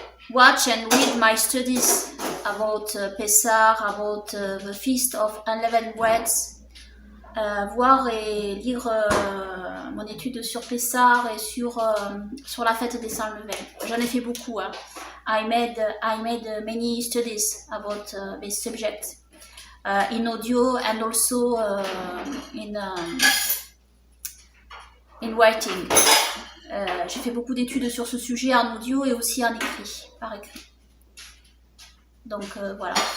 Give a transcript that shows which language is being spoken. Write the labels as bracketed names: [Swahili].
[English] Watch and read my studies about Pessah, about the feast of unleavened breads. [French] Voir et lire mon étude sur Pessah et sur la fête des sans levain. J'en ai fait beaucoup. Hein. [English] I made many studies about this subject in audio and also in writing. [French] J'ai fait beaucoup d'études sur ce sujet en audio et aussi en écrit, par écrit. Donc voilà.